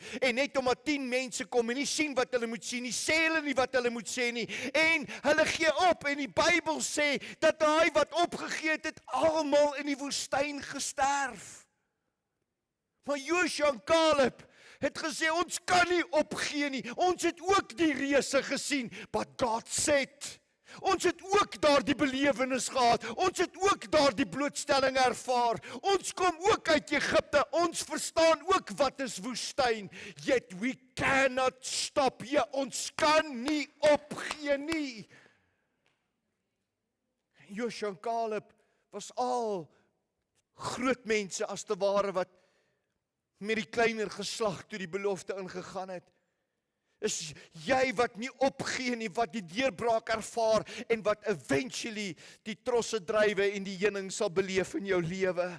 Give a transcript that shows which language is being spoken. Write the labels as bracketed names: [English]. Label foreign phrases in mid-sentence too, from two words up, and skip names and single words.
[Afrikaans] En net omdat 10 mense kom en nie sien wat hulle moet sien nie, sê hulle nie wat hulle moet sê nie. En hulle gee op, en die Bybel sê, dat hy wat opgegee het, almal in die woestyn gesterf. Maar Joshua en Caleb het gesê, ons kan nie opgee nie. Ons het ook die reuse gesien, [English] but God said. [Afrikaans] Ons het ook daar die belewenis gehad, ons het ook daar die blootstelling ervaar, ons kom ook uit Egipte, ons verstaan ook wat is woestyn, [English] yet we cannot stop here, [Afrikaans] ons kan nie opgee nie. Joshua en Caleb was al groot mense as te ware wat met die kleiner geslag toe die belofte ingegaan het. Is jy wat nie opgee nie, wat die deurbraak ervaar en wat eventually die trosse drywe en die heuning sal beleef in jou lewe.